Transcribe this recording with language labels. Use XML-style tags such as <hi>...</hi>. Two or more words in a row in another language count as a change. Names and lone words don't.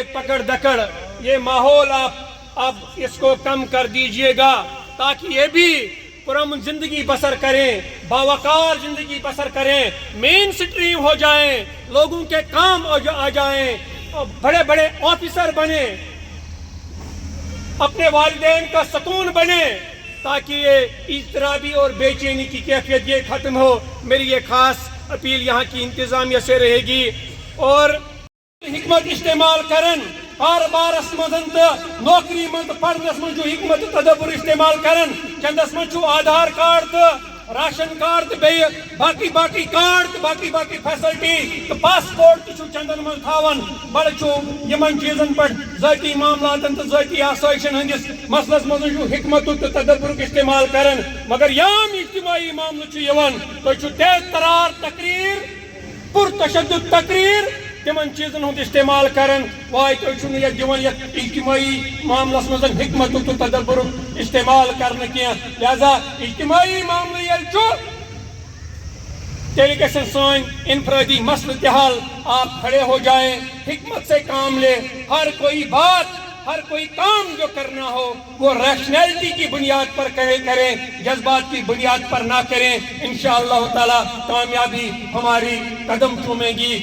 <ur>پکڑ دھکڑ، یہ ماحول آپ اس کو کم کر دیجیے گا تاکہ یہ بھی پرامن زندگی بسر کریں، باوقار زندگی بسر کریں، مین اسٹریم ہو جائیں، لوگوں کے کام آ جائیں، بڑے بڑے آفیسر بنیں، اپنے والدین کا سکون بنیں، تاکہ یہ اضطرابی اور بے چینی کی کیفیت یہ ختم ہو. میری یہ خاص اپیل یہاں کی انتظامیہ سے رہے گی.</ur> <ks>और हिकमत इस्तेमाल करन, हर बारस मजन नौकरी मत पढ़नस मज हिकमत तदब्बुर इस्तेमाल करन। चंदस मज आधार कार्ड तो राशन कार्ड बे बाकी कार्ड बाकी फैसिलिटी तो पासपोर्ट तो चंदन मज थावन। बड़ यमन चीजन पर ज़ाती मामलातन तो ज़ाती आसाइशन हंदिस मसलस मज हिकमत तो तदब्बुर इस्तेमाल करन। मगर याम इज्तिमाई मामल यवन तो तेज तरार तकरीर, पुरतशद्दुद तकरीर तिमन चीजन हुंद इस्तेमाल करन। वाय तो दिवन इज्तिमाई मामलस मज हिकमत तो तदब्बुर इस्तेमाल करन किया। लिहाजा इज्तिमाई मामले तेल गसन सान इनफरादी मसल के हाल</ks> <ur>آپ کھڑے ہو جائیں، حکمت سے کام لے. ہر کوئی بات، ہر کوئی کام جو کرنا ہو وہ ریشنیلٹی کی بنیاد پر کریں، جذبات کی بنیاد پر نہ کریں. ان شاء اللہ تعالیٰ کامیابی ہماری قدم چومے گی.</ur>